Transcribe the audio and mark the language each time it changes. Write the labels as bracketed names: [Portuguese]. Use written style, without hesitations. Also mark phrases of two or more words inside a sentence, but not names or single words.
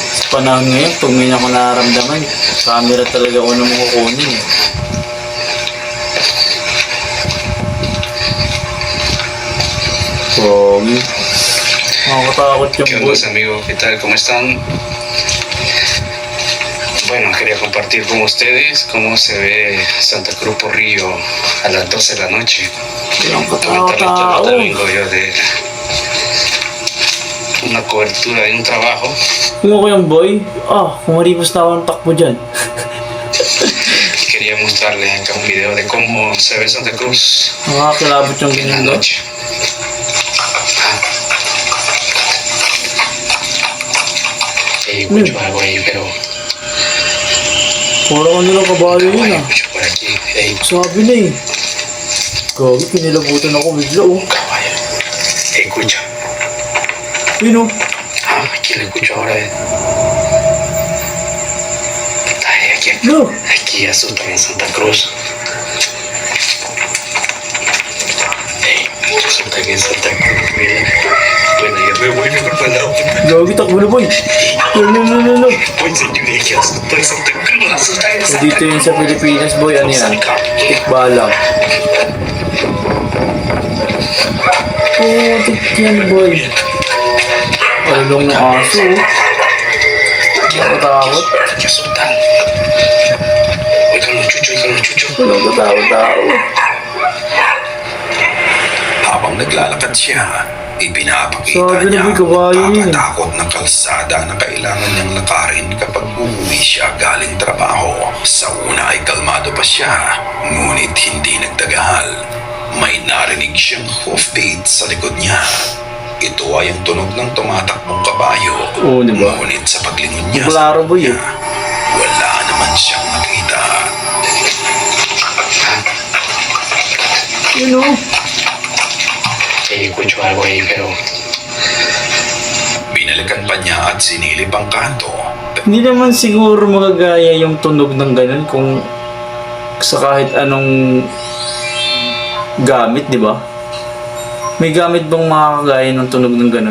[Filipino] panahon ngayon, pag may ako nararamdaman, camera talaga una mo kukunin eh. Pogi. Nakakatakot yung [Spanish] ¿Qué [Filipino] boy. [Spanish] onda, amigos? ¿Qué tal? ¿Cómo están? Bueno, quería compartir con ustedes cómo se ve Santa Cruz por Río a las 12 de la noche. Lamentablemente ahorita vengo yo de una cobertura de un trabajo. [Filipino] Kung ako yung boy, kumaripos na ako ng takbo dyan. [Spanish] Quería mostrarles acá un video de cómo se ve Santa Cruz [Filipino] Nakakilabot yung [Spanish] en la [Filipino] ganyan, no? [Spanish] noche. Escucho algo ahí, pero [Filipino] Parang nilang kabayo yun [Spanish] caballo [Filipino] ah. [Spanish] escucho por aquí. Ey, [Filipino] Sabi na eh. Gagi, pinilabutan ako bigla oh. [Spanish] caballo. Escucha. [Filipino] Yun oh. [Spanish] Aquí lo escucho ahora. Ay, [Filipino] No. [Spanish] aquí asustan en Santa Cruz. Ey, asustan en Santa Cruz. Mira. Bueno, ya me voy mejor para la otra. [Filipino] Gagi, takbo na boy. No. [Spanish] Pues señor, que asustan en Santa Cruz. Asustan en [Filipino] So, [Spanish] Santa [Filipino] dito yun sa Pilipinas boy, ano yan? Tikbalang. Tik yan boy. Alulong ng aso oh. Nakatakot. [Spanish] Que asustan. Oigan los chuchos. [Filipino] Walang katakot tao. Habang naglalakad siya, ipinapakita Sabi na niya may ang kabayo yun eh. nakakatakot na kalsada na kailangan niyang lakarin kapag uuwi siya galing trabaho. Sa una ay kalmado pa siya, ngunit hindi nagtagal. May narinig siyang hoofbeats sa likod niya. Ito ay ang tunog ng tumatakbong kabayo. Oo, di ba? Ngunit sa paglingon niya Klaro boy eh. wala naman siyang nakita. Yun oh. [Spanish] Escucho algo ahí, pero [Filipino] Binalikan pa niya at sinilip ang kanto. Hindi naman siguro magagaya yung tunog ng ganun kung sa kahit anong gamit, di ba? May gamit bang makakagaya ng tunog ng ganun?